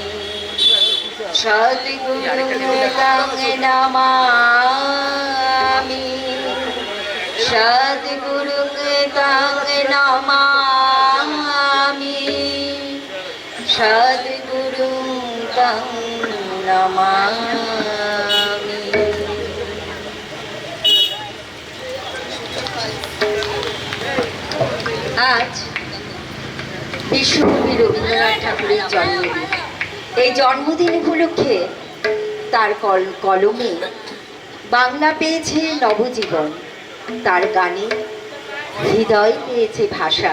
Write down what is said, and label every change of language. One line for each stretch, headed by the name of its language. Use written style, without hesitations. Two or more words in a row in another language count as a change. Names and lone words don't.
Sanskrit: सद्गुरुं तं नमामि। सद्गुरुं तं नमामि। सद्गुरुं तं नमामि।
Bangla: आज বিশ্বকবি রবীন্দ্রনাথ ঠাকুরের জন্মদিন। এই জন্মদিন উপলক্ষে তার কলমে বাংলা পেয়েছে নবজীবন, তার গানে হৃদয় পেয়েছে ভাষা।